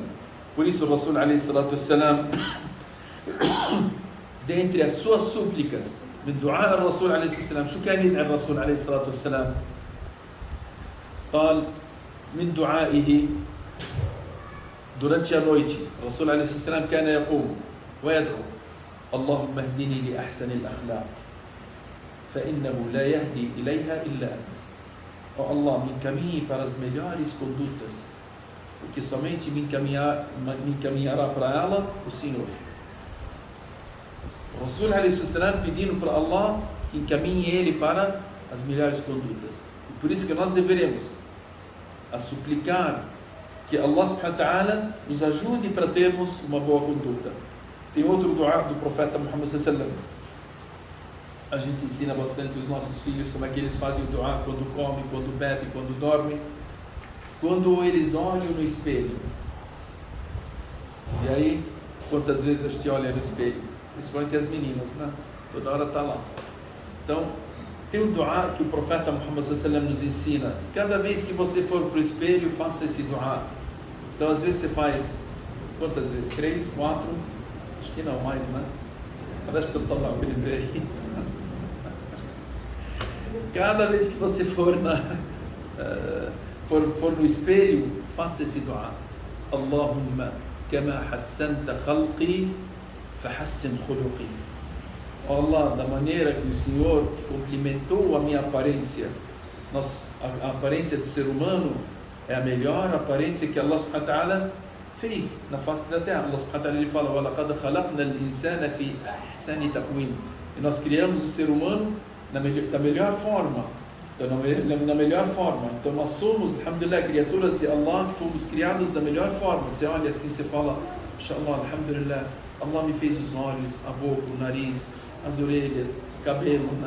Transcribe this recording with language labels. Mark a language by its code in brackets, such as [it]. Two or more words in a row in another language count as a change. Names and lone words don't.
[pt] Por isso o Rasul [ar] عليه الصلاة والسلام, [pt] dentre as suas súplicas, [ar] من دعاء الرسول عليه الصلاة والسلام، شو كان يدعي الرسول عليه الصلاة والسلام؟ قال من دعائه [pt] durante a noite, [ar] o Rasul عليه الصلاة والسلام كان يقوم ويدعو اللهم اهدني لأحسن الأخلاق فإنه لا يهدي إليها إلا أنت. [pt] Oh Allah, me encaminhe para as melhores condutas, porque somente me encaminhará para ela o Senhor. O Rasul [ar] عليه الصلاة والسلام [pt] pedindo para Allah que encaminhe ele para as melhores condutas. E por isso que nós deveremos a suplicar que Allah [ar] سبحانه وتعالى [pt] nos ajude para termos uma boa conduta. Tem outro dua do profeta Muhammad [ar] صلى الله عليه وسلم. [pt] A gente ensina bastante os nossos filhos como é que eles fazem o dua quando comem, quando bebem, quando dormem, quando eles olham no espelho. E aí, quantas vezes a gente olha no espelho? Principalmente as meninas, né? Toda hora está lá. Então, tem um dua que o profeta Muhammad [ar] صلى الله عليه وسلم [pt] nos ensina. Cada vez que você for para o espelho, faça esse dua. Então, às vezes você faz, quantas vezes? 3, 4? Acho que não, mais, né? Parece que eu estou lá, eu lembrei. Cada vez que você for no espelho, faça esse dua. [ar] اللهم كما حسنت خلقي فحسن خلقي. [pt] Allah, da maneira que o Senhor complementou a minha aparência, a aparência do ser humano é a melhor aparência que Allah [ar] سبحانه وتعالى [pt] fez na face da terra. Allah [ar] سبحانه وتعالى [pt] ele fala: [ar] وَلَقَدْ خَلَقْنَا الْإِنسَانَ فِي أَحْسَنِ تَقْوِيمٍ. [pt] E nós criamos o ser humano da melhor forma. Então, na melhor forma. Então nós somos, alhamdulillah, criaturas de Allah que fomos criados da melhor forma. Você olha assim, você fala: [ar] إن شاء الله، الحمد لله, [pt] Allah me fez os olhos, a boca, o nariz, as orelhas, o cabelo, né?